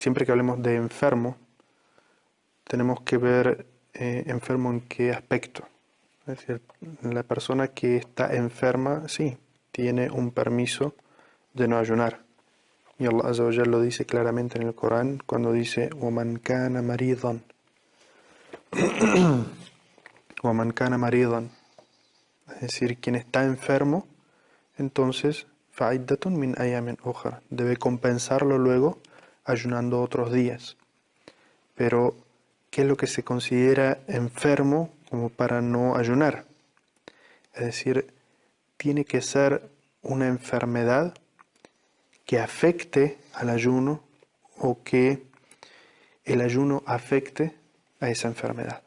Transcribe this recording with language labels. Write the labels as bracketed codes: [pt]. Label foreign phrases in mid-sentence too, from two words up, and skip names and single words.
[es] siempre que hablemos de enfermo, tenemos que ver enfermo en qué aspecto. Es decir, la persona que está enferma, sí, tiene un permiso de no ayunar. Y [ar] الله عز وجل [es] lo dice claramente en el Corán cuando dice [ar] وَمَنْ كَانَ مَرِيضًا وَمَنْ كَانَ مَرِيضًا, [es] es decir, quien está enfermo, entonces [ar] فَعِدَّةٌ مِنْ أَيَّامٍ أُخَرَ, [es] debe compensarlo luego ayunando otros días. Pero, ¿qué es lo que se considera enfermo como para no ayunar? Es decir, tiene que ser una enfermedad que afecte al ayuno o que el ayuno afecte a esa enfermedad.